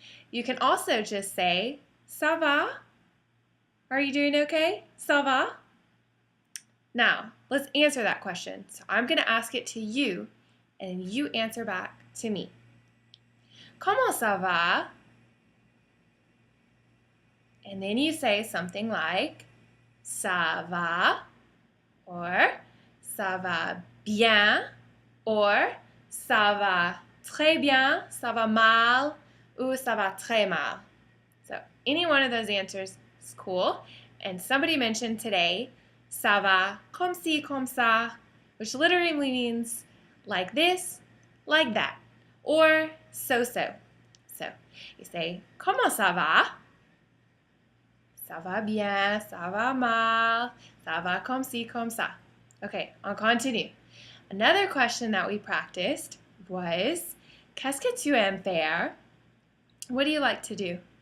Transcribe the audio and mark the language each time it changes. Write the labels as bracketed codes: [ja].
[en] You can also just say ça va? Are you doing okay? Ça va? Now, let's answer that question. So I'm going to ask it to you, and you answer back to me. [fr] Comment ça va? [en] And then you say something like ça va, or ça va bien, or ça va très bien, ça va mal, ou ça va très mal. So any one of those answers is cool. And somebody mentioned today, ça va comme ci, comme ça, which literally means like this, like that, or so-so. So you say, comment ça va? [fr] Ça va bien, ça va mal, ça va comme ci, comme ça. [en] Okay, on continue. Another question that we practiced was, qu'est-ce que tu aimes faire? What do you like to do?